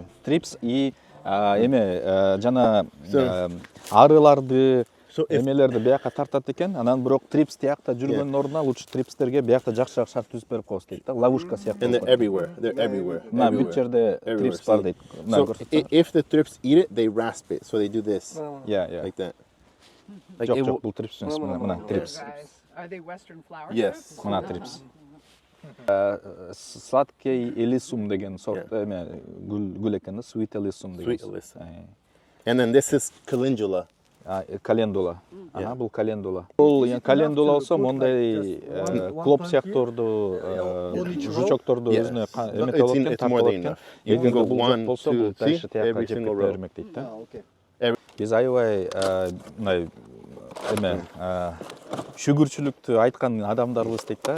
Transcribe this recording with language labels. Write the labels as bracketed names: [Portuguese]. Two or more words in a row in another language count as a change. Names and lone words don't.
[Kyrgyz] Трипс и жана арыларды, эмелерди биякка тартат экен. Анан бирок трипс тиякта жүргөнүн ордуна лучше трипстерге биякта жакшыраак шарт түзүп берип коебуз дейт да. Ловушка сыяктуу. Мына бүт жерде трипс бар дейт. [English] If the thrips eat it, they rasp it, so they do this. Like that. [Kyrgyz] Жок, бул трипс эмес, мына трипс. [English] Are they western flower? Yes. [Kyrgyz] Мына трипс. Сладкий элисум деген сорт гүл экен да, [English] sweet элисум [Kyrgyz] деген. [English] Sweet alyssum. And then this is calendula. [Kyrgyz] Календула. Бул календула. Бул календула болсо мондай клоп сыяктуурду жучокторду өзүнө эмете алат экен, тартып алат экен. Эгер бул жок болсо, бул дальше тиякка жеп кете бермек дейт да. Биз аябай мындай шүгүрчүлүктү айткан адамдарбыз дейт да.